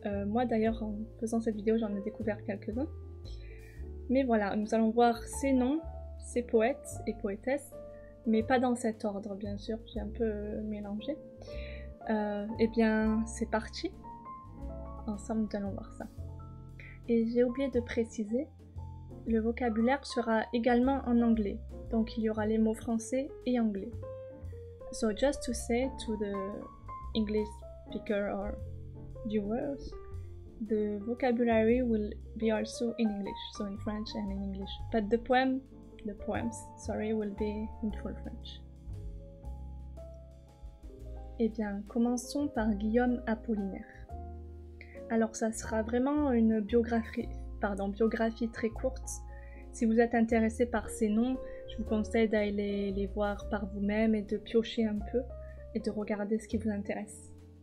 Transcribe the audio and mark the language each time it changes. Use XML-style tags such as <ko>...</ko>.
<fr>Moi d'ailleurs, en faisant cette vidéo, j'en ai découvert quelques-uns. Mais voilà, nous allons voir ces noms, ces poètes et poétesses, mais pas dans cet ordre, bien sûr, j'ai un peu mélangé. Eh bien, c'est parti. Ensemble, nous allons voir ça. Et j'ai oublié de préciser, le vocabulaire sera également en anglais, donc il y aura les mots français et anglais.</fr> <en>So just to say to the English speaker or viewers, the vocabulary will be also in English, so in French and in English. But the poems, will be in full French.</en> <fr>Eh bien, commençons par Guillaume Apollinaire. Alors ça sera vraiment une biographie très courte. Si vous êtes intéressé par ces noms, je vous conseille d'aller les voir par vous-même et de piocher un peu et de regarder ce qui vous intéresse.</fr>